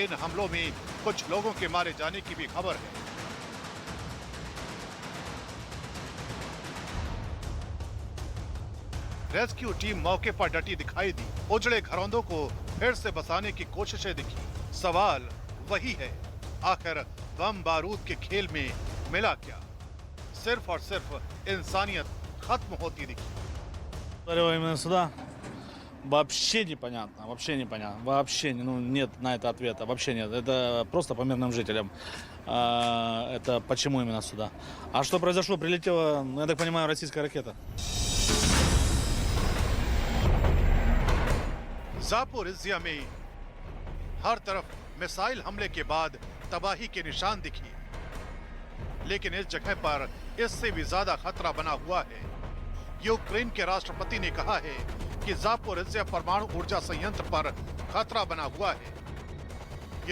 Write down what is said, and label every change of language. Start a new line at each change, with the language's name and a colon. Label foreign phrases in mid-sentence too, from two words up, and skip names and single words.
Hindi: इन हमलों में कुछ लोगों के मारे जाने की भी खबर है।
English: rescue team
Hindi: मौके पर डटी दिखाई दी। उजड़े घरौंदों को फिर से बसाने की कोशिशें दिखी। सवाल वही है, आखिर बम बारूद के खेल में मिला क्या? सिर्फ और सिर्फ इंसानियत खत्म होती दिखी।
Russian: Именно сюда вообще непонятно, вообще нет на это ответа, вообще нет. Это просто по мирным жителям. Это почему именно сюда? А что произошло? Прилетела, я так понимаю, российская ракета.
Hindi: ज़ापोरिज़िया में हर तरफ मिसाइल हमले के बाद तबाही के निशान दिखी, लेकिन इस जगह पर इससे भी ज्यादा खतरा बना हुआ है। यूक्रेन के राष्ट्रपति ने कहा है कि ज़ापोरिज़िया परमाणु ऊर्जा संयंत्र पर खतरा बना हुआ है।